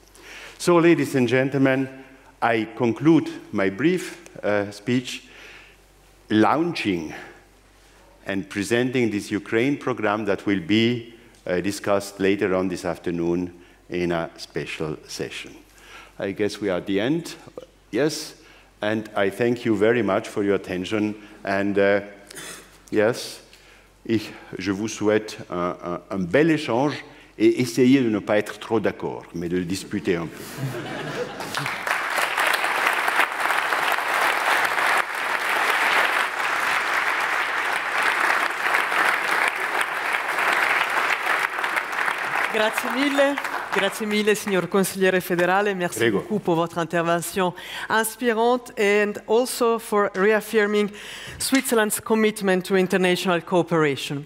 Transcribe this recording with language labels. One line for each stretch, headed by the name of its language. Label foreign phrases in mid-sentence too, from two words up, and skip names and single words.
English: So, ladies and gentlemen, I conclude my brief speech launching and presenting this Ukraine program that will be discussed later on this afternoon in a special session. I guess we are at the end, yes, and I thank you very much for your attention, and yes,
French: je vous souhaite un bel échange et essayez de ne pas être trop d'accord, mais de le disputer un peu.
Italian: Grazie mille, signor consigliere federale.
French: Merci beaucoup pour votre intervention inspirante
English: and also for reaffirming Switzerland's commitment to international cooperation.